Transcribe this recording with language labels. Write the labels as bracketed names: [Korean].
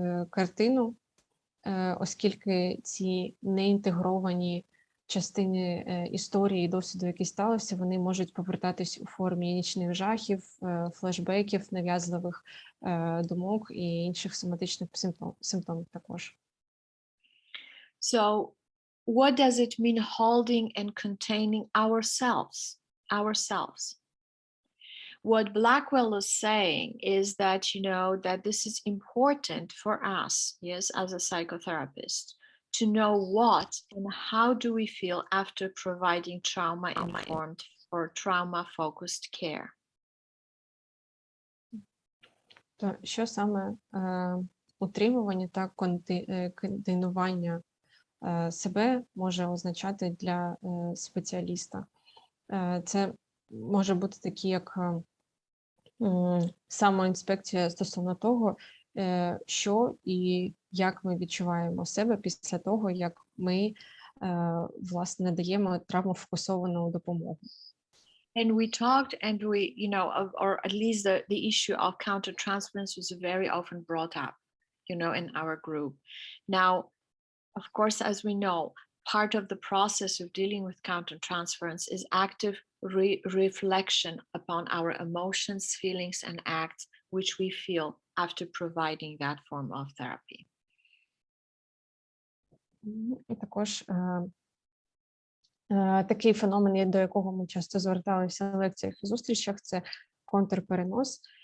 [Ukrainian] картину, оскільки ці неінтегровані частини історії і досвіду, які сталося, вони можуть повертатись у формі нічних жахів, флешбеків, нав'язливих думок і інших соматичних симптомів також. [English] So, what does it mean holding and containing ourselves? What Blackwell is saying is that, that this is important for us, yes, as a psychotherapist, to know what and how do we feel after providing trauma-informed or trauma-focused care. [Ukrainian] То що саме утримування та контейнування себе може означати для спеціаліста? Це може бути такі, як самоінспекція стосовно того, що і як ми відчуваємо себе після того, як ми, власне, надаємо травмофокусовану допомогу. [English] And we talked, and we, or at least the issue of countertransference was very often brought up, in our group. Now, of course, as we know, part of the process of dealing with countertransference is active reflection upon our emotions, feelings, and acts which we feel after providing that form of therapy. [Ukrainian] І також такий феномен, до якого ми часто зверталися в лекціях і зустрічах, це контрперенос.